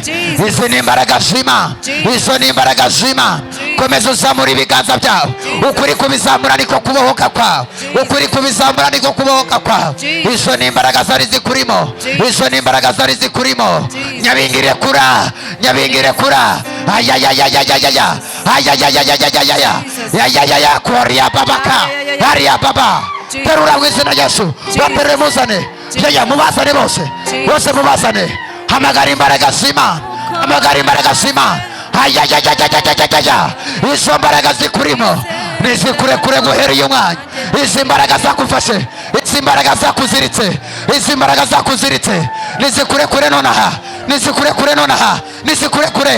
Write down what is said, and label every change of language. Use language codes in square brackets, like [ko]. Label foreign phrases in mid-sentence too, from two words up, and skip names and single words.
[rw] Izi ni imbaraga z'Imana, izo ni imbaraga z'Imana. Komeza uzamura ibiganza byawe. Ukuri kubizamura niko kubohoka kwawe, ukuri kubizamura niko kubohoka kwawe. Izo ni imbaraga zari zikurimo, izo ni imbaraga zari zikurimo. Nyabingi rekura, nyabingi rekura. Ayayayayayaya. Ayayayayayaya. Ayayayaya. Koria babaka, aria baba. Terura mu izina rya Yesu. Bapere muzane, yaya mubazane bose, bose mubazane. Hamagara imbaraga z'Imana, hamagara imbaraga z'Imana. Ayayayayayaya. Izo mbaraga zikurimo nizikurekure guhereye umwanya. Izi mbaraga zakufashe, izi mbaraga zakuziritse, izi mbaraga zakuziritse nizikurekure nonaha, nizikurekure nonaha, nizikurekure.